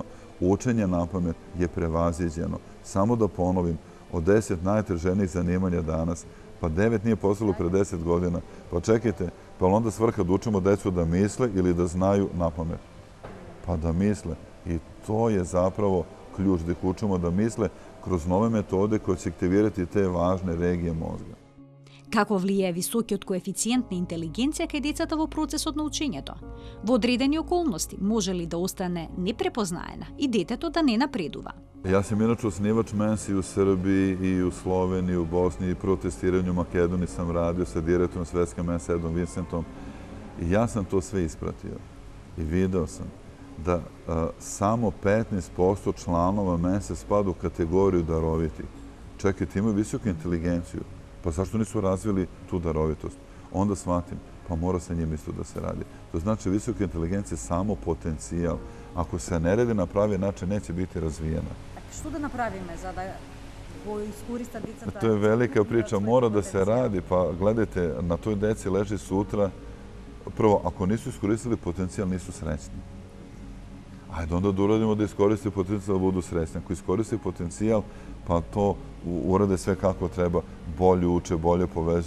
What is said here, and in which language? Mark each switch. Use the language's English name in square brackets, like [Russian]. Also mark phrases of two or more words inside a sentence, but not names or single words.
[Serbian] Učenje napamet je prevaziđeno. Samo da ponovim, od 10 najtraženijih zanimanja danas, pa 9 nije postalo pre 10 godina. Pa čekajte, pa onda svrha da učimo decu da misle ili da znaju napamet? Pa da misle. I to je zapravo ključ da ih učimo da misle kroz nove metode koje će aktivirati te važne regije mozga. [Macedonian] Како влијае високиот коефициент на интелигенција кај децата во процесот на учењето? Во одредени околности може ли да остане непрепознаена и детето да не напредува? [Serbian] Ja sam inače osnivač Mensi u Srbiji i u Sloveniji, u Bosni i prvo testiranje u Makedoniji sam radio sa direktorom Svetske Mense Edom Vincentom. I ja sam to sve ispratio. I video sam da samo 15% članova Mense spada u kategoriju darovitih. Čekajte, imaju visoku inteligenciju. Pa zašto nisu razvili tu darovitost? Onda shvatim, pa mora sa njim isto da se radi. To znači visoka inteligencija je samo potencijal. Ako se ne radi na pravi način, neće biti razvijena. [Macedonian] Што да направиме за да го искористат децата? [Serbian] To je velika priča, mora da se radi. Pa gledajte, na toj deci leži sutra. Prvo, ako nisu iskoristili potencijal, nisu srećni. Ajde onda da uradimo da iskoriste potencijal da budu srećni. Ako iskoriste potencijal, pa to urade sve kako treba, bolje uče, bolje povezuju.